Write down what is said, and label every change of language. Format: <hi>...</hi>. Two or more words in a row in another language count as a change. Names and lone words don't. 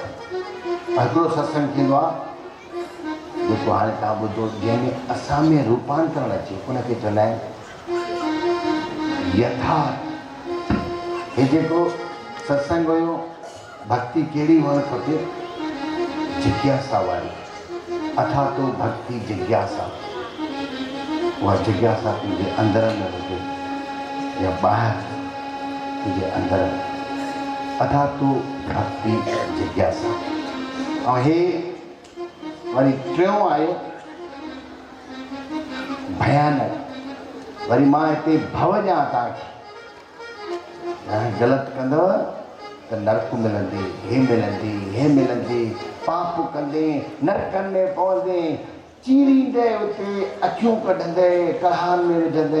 <sd>हिकिड़ो सत्संग थींदो आहे जेको हाणे तव्हां ॿुधो, जंहिंमें असां में रूपांतरण अचे, उनखे चवंदा आहिनि यथार्थ। हे जेको सत्संग हुयो, भक्ति कहिड़ी हुअणु खपे, जिज्ञासा वारी, अथा तो भक्ति जिज्ञासा। उहा जिज्ञासा तुंहिंजे अंदर में हुजे या ॿाहिरि तुंहिंजे अंदर में, अथा तो भक्ति जिज्ञासा। ऐं हे वरी टियों आहे भयानक। वरी मां हिते भव ॾियां तव्हांखे, ग़लति कंदव त नरक मिलंदी, हे मिलंदी, हे मिलंदी, पाप कंदे नरकनि में पवंदे, चीरींदे उते अखियूं कढंदे, कड़ाहनि में विझंदे।</sd>